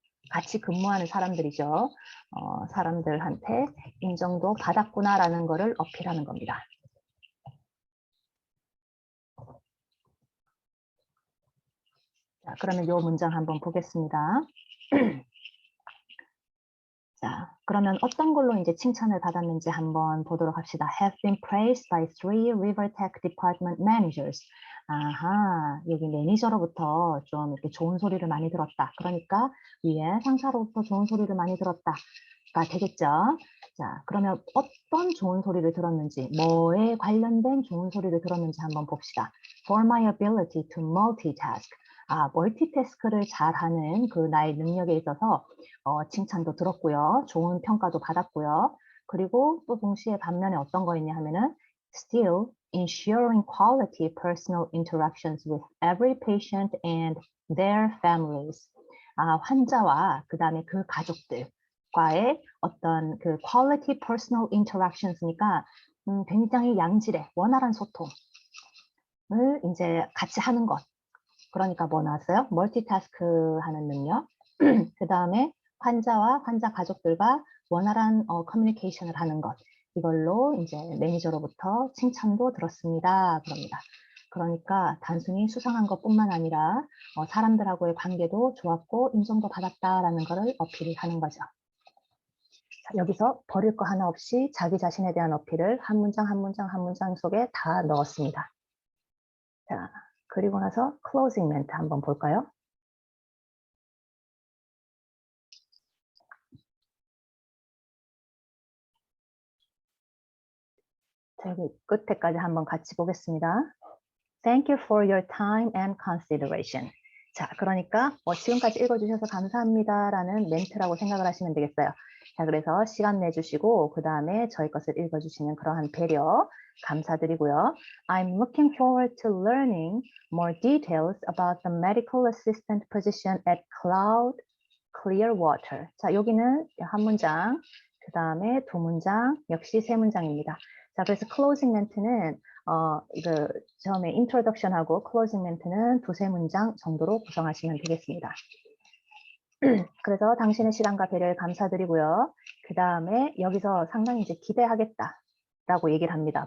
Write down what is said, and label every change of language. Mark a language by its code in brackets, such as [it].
[ko] 같이 근무하는 사람들이죠. 사람들한테 인정도 받았구나라는 거를 어필하는 겁니다. 자, 그러면 이 문장 한번 보겠습니다. 자, 그러면 어떤 걸로 이제 칭찬을 받았는지 한번 보도록 합시다. [en] Have been praised by 3 Rivertech department managers. [ko] 아하, 여기 매니저로부터 좀 이렇게 좋은 소리를 많이 들었다. 그러니까 위에 상사로부터 좋은 소리를 많이 들었다가 되겠죠. 자, 그러면 어떤 좋은 소리를 들었는지, 뭐에 관련된 좋은 소리를 들었는지 한번 봅시다. [en] For my ability to multitask. [ko] 멀티태스크를 잘하는 그 나의 능력에 있어서 칭찬도 들었고요. 좋은 평가도 받았고요. 그리고 또 동시에 반면에 어떤 거 있냐 하면은 [en] still ensuring quality personal interactions with every patient and their families. [ko] 환자와 그 다음에 그 가족들과의 어떤 그 [en] quality personal interactions [ko] 니까 굉장히 양질의 원활한 소통을 이제 같이 하는 것. 그러니까 뭐 나왔어요? 멀티태스크 하는 능력. 그 다음에 환자와 환자 가족들과 원활한 커뮤니케이션을 하는 것. 이걸로 이제 매니저로부터 칭찬도 들었습니다. 그럽니다. 그러니까 단순히 수상한 것뿐만 아니라 사람들하고의 관계도 좋았고 인정도 받았다라는 것을 어필하는 거죠. 자, 여기서 버릴 거 하나 없이 자기 자신에 대한 어필을 한 문장 한 문장 한 문장 속에 다 넣었습니다. 자, 그리고 나서 클로징 멘트 한번 볼까요? 저기 끝에까지 한번 같이 보겠습니다. [en] Thank you for your time and consideration. [ko] 자, 그러니까 지금까지 읽어주셔서 감사합니다라는 멘트라고 생각을 하시면 되겠어요. 자, 그래서 시간 내주시고 그 다음에 저희 것을 읽어주시는 그러한 배려 감사드리고요. [en] I'm looking forward to learning more details about the medical assistant position at Cloud Clearwater. [ko] 자, 여기는 한 문장, 그 다음에 두 문장, 역시 세 문장입니다. 자, 그래서 closing 멘트는 처음에 introduction하고 closing 멘트는 두세 문장 정도로 구성하시면 되겠습니다. 그래서 당신의 시간과 배려에 감사드리고요. 그 다음에 여기서 상당히 이제 기대하겠다라고 얘기를 합니다.